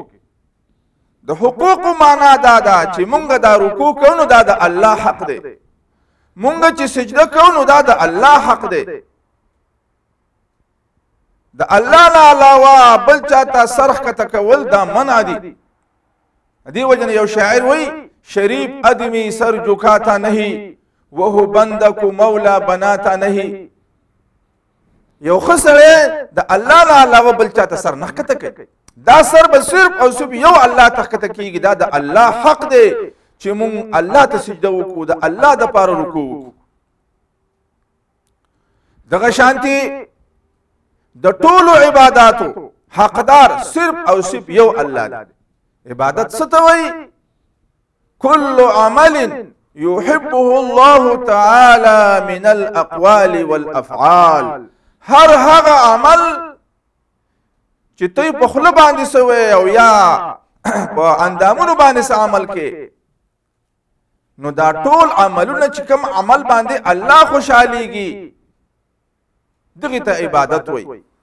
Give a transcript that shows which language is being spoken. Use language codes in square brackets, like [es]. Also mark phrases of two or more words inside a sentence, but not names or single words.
[ps] د حقوق معنا دا ده چې مونږ دا رکوع کوو نو دا د الله حق دی، مونږ چې سجده کوو نو دا د الله حق دی. د الله نه علاوه بل چاته سرخ کته کول دا منع دي. دی وجنه یو شاعر وی [ur] شریف ادمی سر جھکاتا نہیں وہ بندہ کو مولا بناتا نہیں. [ps] یو خسره د الله نه علاوه بل چاته سر نه کته کوي، دا سر به صرف او صرف یو الله ته کته کیږي. دا د الله حق دی چې مونږ الله ته سجده وکړو، د الله د پاره رکوع وکړو. دغه شانتي د ټولو عبادتو حقدار صرف او صرف یو الله دی. عبادت څه ته وایي؟ [ar] كل عمل يحبه الله تعالى من الاقوال والافعال. [ps] هر هغه عمل چې ته په خله باندې سوې او یا په اندامونو باندې عمل کې، نو دا ټول عملونه چې کوم عمل باندې الله خوشاليږي دغه ته عبادت وایي.